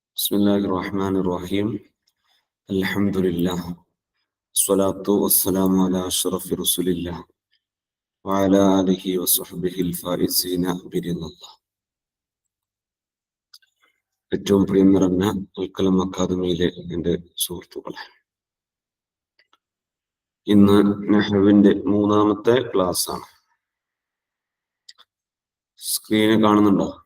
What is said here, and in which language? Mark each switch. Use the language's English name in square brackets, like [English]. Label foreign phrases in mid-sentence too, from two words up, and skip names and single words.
[Arabic] بسم الله الرحمن الرحيم الحمد لله الصلاة والسلام على أشرف رسول الله وعلى آله وصحبه الفائزين برضا الله. [Malayalam] ഏറ്റവും പ്രിയം നിറഞ്ഞ അൽക്കലം അക്കാദമിയിലെ എൻ്റെ സുഹൃത്തുക്കളെ, ഇന്ന് നഹ്വിന്റെ മൂന്നാമത്തെ ക്ലാസ് ആണ്. സ്ക്രീന് കാണുന്നുണ്ടോ?